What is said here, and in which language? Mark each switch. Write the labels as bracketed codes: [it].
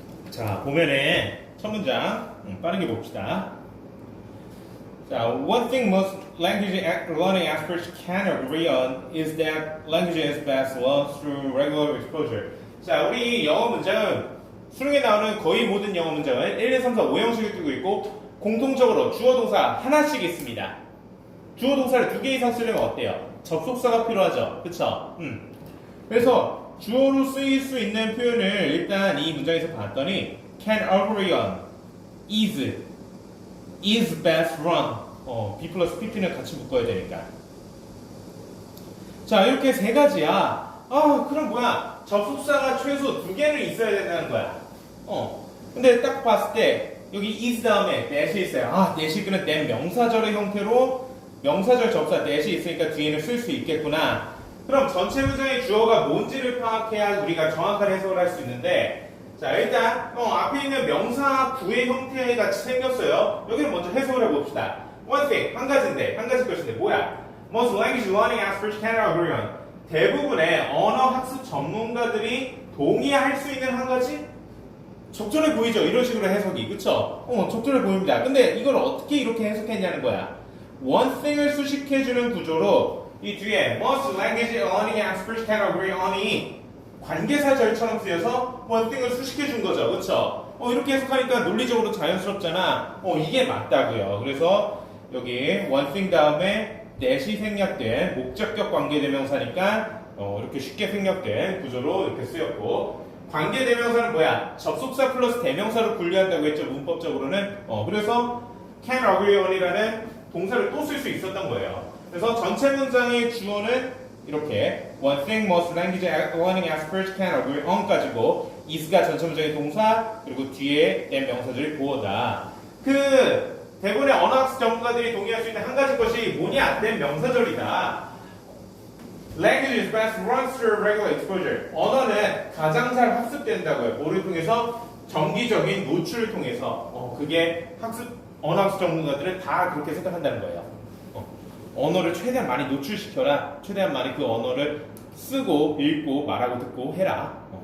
[ko] 자, 보면은 첫 문장 빠르게 봅시다. 자, [en] one thing most language learning experts can agree on is that language is best learned through regular exposure. [ko] 자, 우리 영어 문장은 수능에 나오는 거의 모든 영어 문장은 1, 2, 3, 4, 5형식을 띄고 있고 공통적으로 주어 동사 하나씩 있습니다. 주어 동사를 2개 이상 쓰려면 어때요? 접속사가 필요하죠. 그쵸? 그래서 주어로 쓰일 수 있는 표현을 일단 이 문장에서 봤더니 [en] can agree on, is best run. [ko] B 플러스 PP는 같이 묶어야 되니까. 자, 이렇게 세 가지야. 그럼 뭐야? 접속사가 최소 2개는 있어야 된다는 거야. 근데 딱 봤을 때 여기 is 다음에 that이 있어요. that이 그는 that 명사절의 형태로 명사절 접사 that이 있으니까 뒤에는 쓸 수 있겠구나. 그럼 전체 문장의 주어가 뭔지를 파악해야 우리가 정확한 해석을 할 수 있는데, 자, 일단 앞에 있는 명사 구의 형태 같이 생겼어요. 여기를 먼저 해석을 해봅시다. [en] One thing, [ko] 한 가지인데, 한 가지 것인데 뭐야? [en] Most language learning experts can agree on. [ko] 대부분의 언어 학습 전문가들이 동의할 수 있는 한 가지? 적절해 보이죠? 이런 식으로 해석이, 그쵸? 적절해 보입니다. 근데 이걸 어떻게 이렇게 해석했냐는 거야. One thing을 수식해주는 구조로 이 뒤에 [en] most language learning experts can agree on [ko] 이 관계사절처럼 쓰여서 one thing을 수식해준 거죠. 그쵸? 이렇게 해석하니까 논리적으로 자연스럽잖아. 이게 맞다고요. 그래서 여기 [en] one thing [ko] 다음에 that이 생략된 목적격 관계대명사니까 이렇게 쉽게 생략된 구조로 이렇게 쓰였고, 관계대명사는 뭐야? 접속사 플러스 대명사로 분류한다고 했죠. 문법적으로는. 그래서 can agree on이라는 동사를 또 쓸 수 있었던 거예요. 그래서 전체 문장의 주어는 이렇게 [en] one thing most language learning experts can agree on [ko] 까지고, is가 전체 문장의 동사, 그리고 뒤에 that 명사절이 보어다. 대부분의 언어학습 전문가들이 동의할 수 있는 한 가지 것이 뭐냐? that 명사절이다. [en] Language is best run through regular exposure. [ko] 언어는 가장 잘 학습된다고요. 뭐를 통해서? 정기적인 노출을 통해서. 그게 언어학습 전문가들은 다 그렇게 생각한다는 거예요. 언어를 최대한 많이 노출시켜라. 최대한 많이 그 언어를 쓰고, 읽고, 말하고, 듣고 해라.